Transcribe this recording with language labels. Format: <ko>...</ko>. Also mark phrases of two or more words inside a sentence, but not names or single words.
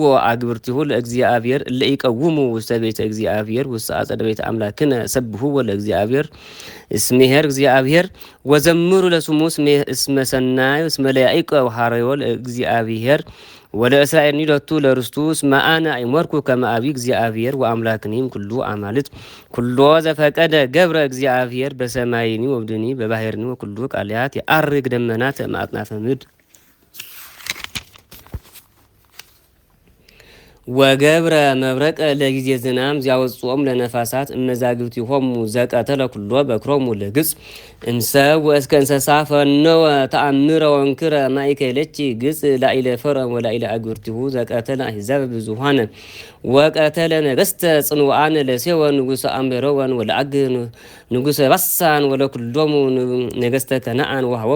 <gez>አግብርቲሁ ለእግዚአብሔር እለ ይቀውሙ ውስተ ቤተ እግዚአብሔር ውስተ አጸደ ቤተ አምላክነ ሰብሕዎ ለእግዚአብሔር እስመ ኄር እግዚአብሔር ወዘምሩ ለስሙ እስመ ሰናይ እስመ ለያዕቆብ ኀረዮ ለእግዚአብሔር ወደ እስራኤል ኒዶቱ ለርስቱ እስመ አነ አይመርኩ ከመ አቢይ እግዚአብሔር ወአምላክኒም ኩሉ አማልት ኩሎ ዘፈቀደ ገብረ እግዚአብሔር በሰማይኒ ወብድኒ በባሕርኒ ወኩሉ ቃልያት የዐርግ ደመናት እምአጽናፈ ምድር ወገብረ መብረቀ ለጊዜ ዝናም ዚያወጽኦም ለነፋሳት እመዛግብቲሆሙ ዘቀተለ ኩሎ በክሮሙ ለግጽ እምሰብ ወእስከ እንስሳ ፈነወ ተአምረ ወንክረ ማእከለች ግጽ ላዕለ ፈርዖን ወላዕለ አግብርቲሁ ዘቀተለ አሕዛብ ብዙኃነ ወቀተለ ነገሥተ ጽኑዓን ለሴዎን ንጉሠ አምቤሮን ወለዐግ ንጉሠ ባሳን ወለኩሎሙ ነገሥተ ከነዓን ወሃቦሙ</gez>